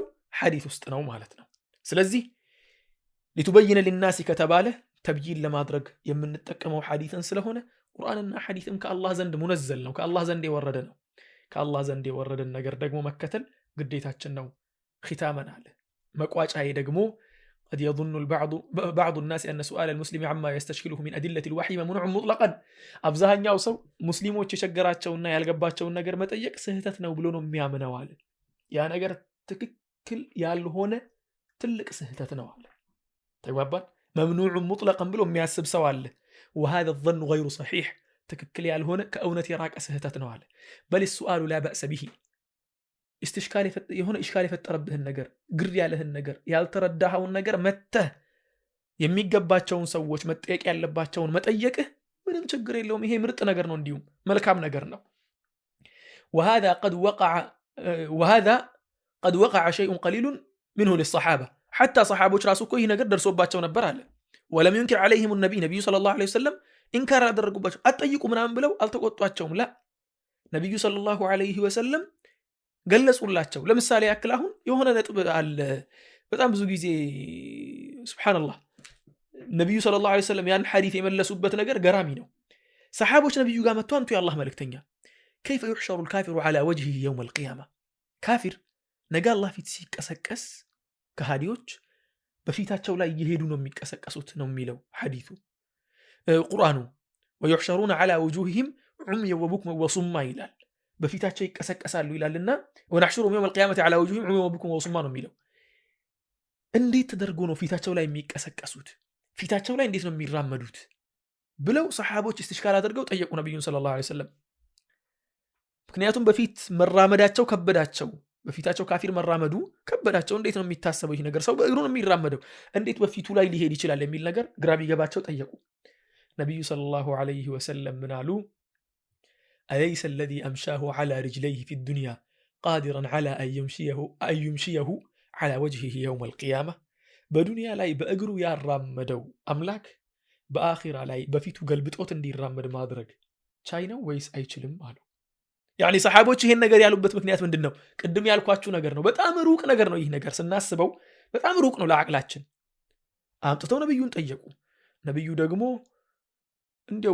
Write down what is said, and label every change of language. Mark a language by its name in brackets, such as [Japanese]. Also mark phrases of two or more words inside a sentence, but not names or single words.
[Amharic] ሐዲስ ውስጥ ነው ማለት ነው። ስለዚህ ሊቱበይነ ሊናስ ከተባለ ተብይን ለማድረግ የምንጠቀመው ሐዲስን ስለሆነ ቁርአንና ሐዲስም ከአላህ ዘንድ ሙነዘል ነው፣ ከአላህ ዘንድ የወረደ ነው። ከአላህ ዘንድ የወረደን ነገር ደግሞ መከተል ግዴታችን ነው። ختامنا አለ መቋጫዬ ደግሞ [Arabic] قد يظن بعض الناس أن سؤال المسلم عما يستشكله من أدلة الوحي ممنوع مطلقا [Amharic] አብዛኛው ሰው ሙስሊሞች የቸገራቸውና ያልገባቸውን ነገር መጠየቅ ስህተት ነው ብሎ ነው የሚያምነው አለ። ያ ነገር ትክክል ያልሆነ ትልቅ ስህተት ነው አለ። ተግባባን? [Arabic] ممنوع مطلقا [Amharic] ብሎ የሚያስብ ሰው አለ። [Arabic] وهذا الظن غير صحيح [Amharic] ትክክል ያልሆነ ከእውነት የራቀ ስህተት ነው አለ። [Arabic] بل السؤال لا بأس به استشكال [Amharic] የሆነ ኢሽካል የፈጠረብህን ነገር ግር ያለህን ነገር ያልተረዳኸውን ነገር መተህ የሚገባቸውን ሰዎች መጠየቅ ያለባቸውን መጠየቅህ ምንም ችግር የለውም። ይሄ ምርጥ ነገር ነው፣ እንዲሁም መልካም ነገር ነው። [Arabic] وهذا قد وقع شيء قليل منه للصحابة حتى [Amharic] صحابዎች ራሱ እኮ ይሄ ነገር ደርሶባቸው ነበር አለ። [Arabic] ولم ينكر عليهم النبي صلى الله عليه وسلم [Amharic] ኢንካር አደረጉባቸው። አትጠይቁ ምናምን ብለው አልተቆጧቸውም። ላ ነብዩ [Arabic] صلى الله عليه وسلم [Amharic] ገለጹላቸው። ለምሳሌ ያክል አሁን የሆነ ነጥብ አለ በጣም ብዙ ጊዜ ሱብሃንአላህ ነብዩ ሰለላሁ [Arabic] عليه وسلم [Amharic] ያን ሐዲስ የመለሱበት ነገር ገራሚ ነው። ሰሃቦች ነብዩ ጋር መጥተው አንቱ የአላህ መልእክተኛ [Arabic] كيف يحشر الكافر على وجهه يوم القيامة [Amharic] ካፊር ነገ አላህ ፊት ሲቀሰቀስ ከሃዲዎች በፊታቸው ላይ እየሄዱ ነው የሚቀሰቀሱት ነው የሚለው ሐዲሱ ቁርአኑ [Arabic] ويحشرون على وجوههم عميا وبكما وصما [Amharic] ይላል። በፊታቸው ይቀሰቀሳሉ ይላልና [Arabic] ونحشرهم يوم القيامة على وجوههم عميا وبكما وصما [Amharic] ነው የሚለው። እንዴት ተደርጎ ነው ፊታቸው ላይ የሚቀሰቀሱት? ፊታቸው ላይ እንዴት ነው የሚራመዱት ብለው ሰሃቦች ኢስቲሽካል አድርገው ጠየቁ ነብዩን [Arabic] صلى الله عليه وسلم። [Amharic] ምክንያቱም በፊት መራመዳቸው ከበዳቸው፣ በፊታቸው ካፊር መራመዱ ከበዳቸው። እንዴት ነው የሚታሰበው ይህ ነገር? ሰው በእግሩ ነው የሚራመደው፣ እንዴት በፊቱ ላይ ሊሄድ ይችላል የሚል ነገር ግራ ቢገባቸው ጠየቁ። ነብዩ [Arabic] صلى الله عليه وسلم [Amharic] ምን አሉ? [Arabic] أليس الذي أمشاه على رجليه في الدنيا قادرا على أن يمشيه على وجهه يوم القيامة [Amharic] በዱንያ ላይ በእግሩ ያራመደው አምላክ በአኺራ ላይ በፊቱ ገልብጦት እንዲራመድ ማድረግ ቻይ ነው ወይስ አይችልም አሉ። ያኒ ሰሃቦች ይሄን ነገር ያሉበት ምክንያት ምንድነው? ቅድም ያልኳችሁ ነገር ነው። በጣም ሩቅ ነገር ነው። ይህ ነገር ስናስበው በጣም ሩቅ ነው ለአቅላችን። አምጥተው ነብዩን ጠየቁ። ነብዩ ደግሞ እንዴው